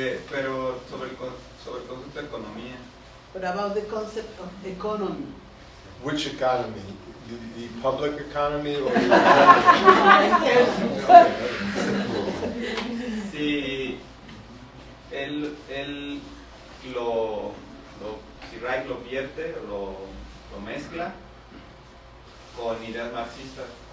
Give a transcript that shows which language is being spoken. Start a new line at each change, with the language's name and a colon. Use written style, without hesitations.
Spanish: Pero sobre el concepto de economía.
English: But about the concept of economy. Which economy? The public economy or the
Spanish: Si si Reich lo vierte o lo mezcla con ideas marxistas.